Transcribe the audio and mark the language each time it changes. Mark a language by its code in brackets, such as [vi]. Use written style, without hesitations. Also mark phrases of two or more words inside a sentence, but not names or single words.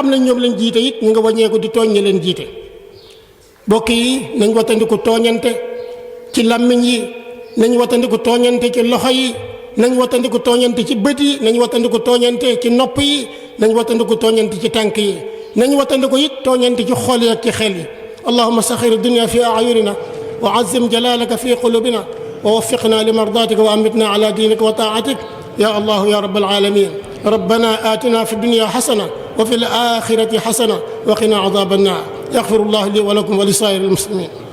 [wo] xam ne ñoom lañ jiite it ñu nga wàññeeku di tooñ ñi leen jiite bokk yi nañ wattandiku tooñante ci làmmiñ yi nañ wattandiku tooñante ci loxo yi nañ wattandiku tooñante ci bët yi nañ wattandiku tooñante ci nopp yi nañ wattandiku tooñante ci tànk yi nañ wattandiku it tooñante ci xol yi ak ci xel yi [ar] اللهم صغر دنيا في أعيننا وعظم جلالك في قلوبنا ووفقنا لمرضاتك وأمتنا على دينك وطاعتك يا الله يا رب العالمين ربنا آتنا في الدنيا حسنة وفي الآخرة حسنة وقنا عذاب النار يغفر الله لي ولكم ولسائر المسلمين